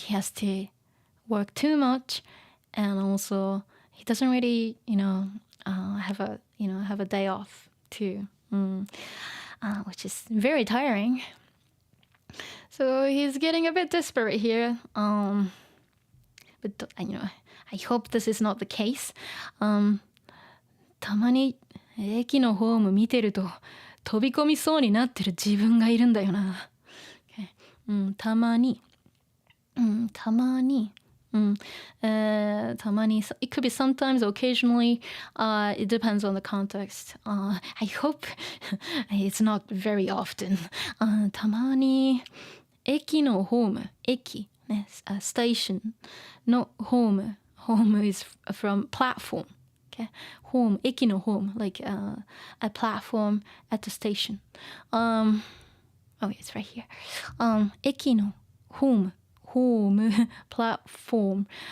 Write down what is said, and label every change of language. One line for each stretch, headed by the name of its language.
English: He has to work too much, and also he doesn't really have a day off too. Which is very tiring. So he's getting a bit desperate here. But I hope this is not the case.
Japanese: たまに駅のホーム見てると飛び込みそうになってる自分がいるんだよな。 Okay. たまに、たまに。
English: It could be sometimes, occasionally. It depends on the context. I hope it's not very often.
Japanese: たまに駅のホーム、駅ね、station のホーム。
English: Home is from platform. Okay, home, 駅の home, like a platform at the station. Oh, it's right here. 駅の home, platform.